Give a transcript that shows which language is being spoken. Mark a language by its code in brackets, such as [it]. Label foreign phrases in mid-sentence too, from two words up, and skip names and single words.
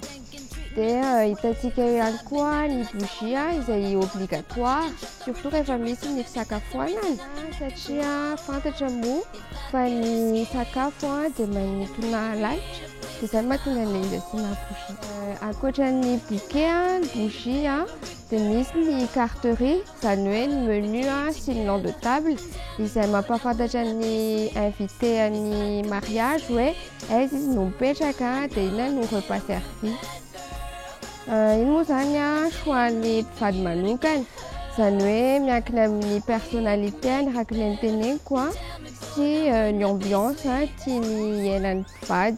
[mg] Dia hitantsika ihany koa ny bougie izay obligatoire surtout rehefa misy ny fisakafoanana, satria fantatra moa fa ny sakafo dia manintona lalitra, dia izany mahatonga an'ilay izy asiana bougie. Ankoatran'ny bouquet bougie dia misy ny carterie, zany hoe ny menu sy ny [fr] nom de table [mg] izay mampahafantatra ny invité ny mariage hoe aiza izy no mipetraka dia inona no [fr] repas servi. [mg] Iny moa zany choix-ny mpivady manokana, zany hoe miankina amin'ny personnalité araka ny teneniko sy ny ambiance tiany iainan'ny mpivady.